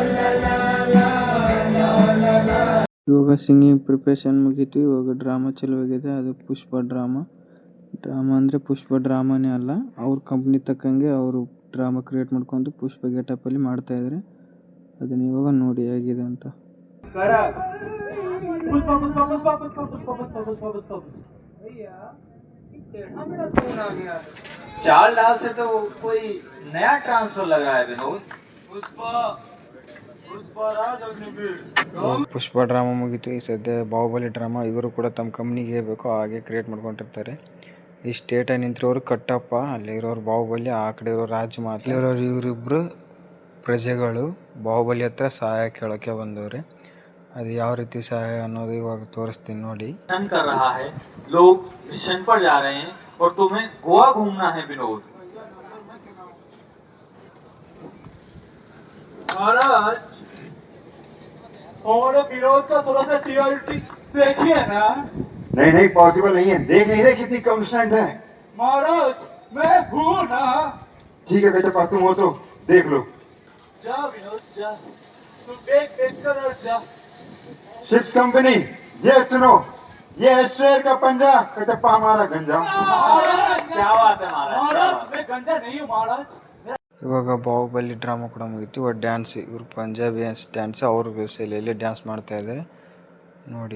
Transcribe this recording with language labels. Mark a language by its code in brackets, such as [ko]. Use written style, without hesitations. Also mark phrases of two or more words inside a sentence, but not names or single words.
[kn] ಇವಾಗ [en] singing preparation [kn] ಮುಗೀತು. ಇವಾಗ ಡ್ರಾಮಾ ಚಲುವಾಗಿದೆ. ಅದು ಪುಷ್ಪ ಡ್ರಾಮಾ ಅಂದರೆ ಪುಷ್ಪ ಡ್ರಾಮಾನೇ ಅಲ್ಲ, ಅವ್ರ ಕಂಪ್ನಿ ತಕ್ಕಂಗೆ ಅವರು [en] drama create [kn] ಮಾಡ್ಕೊಂಡು ಪುಷ್ಪ ಗೆಟಪ್ಪಲ್ಲಿ ಮಾಡ್ತಾ ಇದ್ದಾರೆ. ಅದನ್ನ ಇವಾಗ ನೋಡಿ ಹೇಗಿದೆ ಅಂತ. [hi] चाल डाल से तो कोई नया ट्रांसफर लग रहा है विनोद। [kn] ಪುಷ್ಪ ಡ್ರಾಮಾ ಮುಗೀತು. ಈ ಸದ್ಯ ಬಾಹುಬಲಿ ಡ್ರಾಮಾ ಇವರು ಕೂಡ ತಮ್ಮ ಕಂಪ್ನಿಗೆ ಬೇಕೋ ಹಾಗೆ ಕ್ರಿಯೇಟ್ ಮಾಡ್ಕೊಂಡಿರ್ತಾರೆ. ಈ ಸ್ಟೇಟಾಗಿ ನಿಂತಿರೋರು ಕಟ್ಟಪ್ಪ, ಅಲ್ಲಿರೋರು ಬಾಹುಬಲಿ, ಆ ಕಡೆ ಇರೋ ರಾಜಮಾತ, ಇರೋರು ಇವರಿಬ್ಬರು ಪ್ರಜೆಗಳು ಬಾಹುಬಲಿ ಹತ್ರ ಸಹಾಯ ಕೇಳೋಕ್ಕೆ ಬಂದವ್ರೆ. ಅದು ಯಾವ ರೀತಿ ಸಹಾಯ ಅನ್ನೋದು ಇವಾಗ ತೋರಿಸ್ತೀನಿ ನೋಡಿ. [hi] कर रहा है, लोग मिशन पर जा रहे हैं और तुम्हें गोवा घूमना है विनोद। महाराज, और विनोद का थोड़ा सा टीआरटी देखिए ना। नहीं पॉसिबल नहीं है, देख नहीं रहे कितनी कम स्ट्रेंथ है। महाराज मैं हूं ना। ठीक है बेटा, तुम हो तो देख लो। जा विनोद जा, तुम देख कर और जा। शिप्स कंपनी ये सुनो, ये है शेर का पंजा, कटप्पा हमारा गंजा। क्या बात है महाराज, मैं गंजा नहीं हूँ महाराज। [kn] ಇವಾಗ ಬಾಹುಬಲಿ ಡ್ರಾಮಾ ಕೂಡ ಮುಗೀತು. ಇವಾಗ ಡ್ಯಾನ್ಸ್, ಇವರು [en] Punjabi dance [kn] ಅವ್ರ ಶೈಲಿಯಲ್ಲಿ ಡ್ಯಾನ್ಸ್ ಮಾಡ್ತಾ ಇದ್ದಾರೆ ನೋಡಿ.